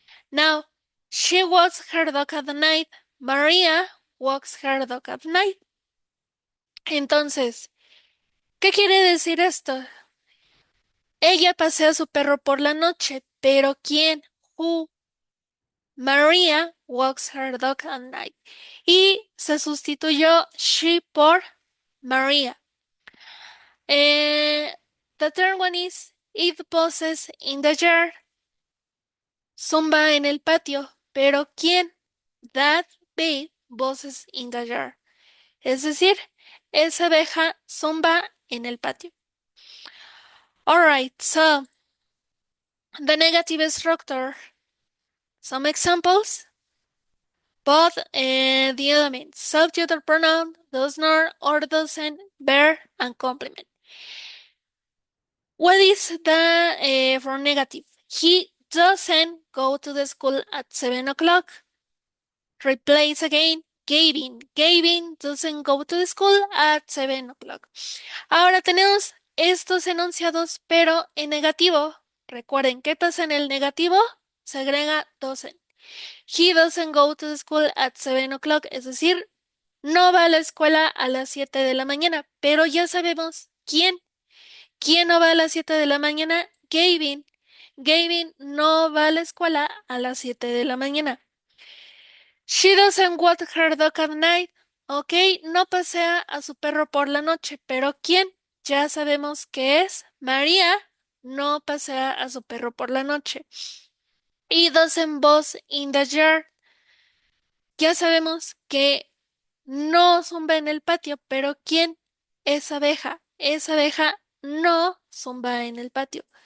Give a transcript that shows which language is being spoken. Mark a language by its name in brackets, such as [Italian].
[English] Now, she walks her dog at night. Maria walks her dog at night. [Spanish] Entonces, ¿qué quiere decir esto? Ella pasea a su perro por la noche, pero ¿quién? [English] Who? Maria walks her dog at night. [Spanish] Y se sustituyó she por Maria. [English] Eh, the third one is it buzzes in the yard. [Spanish] Zumba en el patio. Pero ¿quién? [English] That bee buzzes in the yard. [Spanish] Es decir, esa abeja zumba en el patio. [English] Alright, so the negative structure. Some examples. Both the elements subject or pronoun, does not or doesn't, verb, and complement. What is the for negative? He doesn't go to the school at 7 o'clock. Replace again. Gavin. Gavin doesn't go to the school at 7 o'clock. [Spanish] Ahora tenemos estos enunciados, pero en negativo. Recuerden, ¿qué pasa en el negativo? Se agrega doesn't. [English] He doesn't go to the school at 7 o'clock, [Spanish] es decir, no va a la escuela a las 7 de la mañana, pero ya sabemos quién. ¿Quién no va a las 7 de la mañana? Gavin. Gavin no va a la escuela a las 7 de la mañana. [English] She doesn't walk her dog at night. [Spanish] Ok, no pasea a su perro por la noche, pero ¿quién? Ya sabemos que es María. No pasea a su perro por la noche. [English] Y doesn't buzz in the yard. [Spanish] Ya sabemos que no zumba en el patio, pero ¿quién? Es abeja. Esa abeja no zumba en el patio.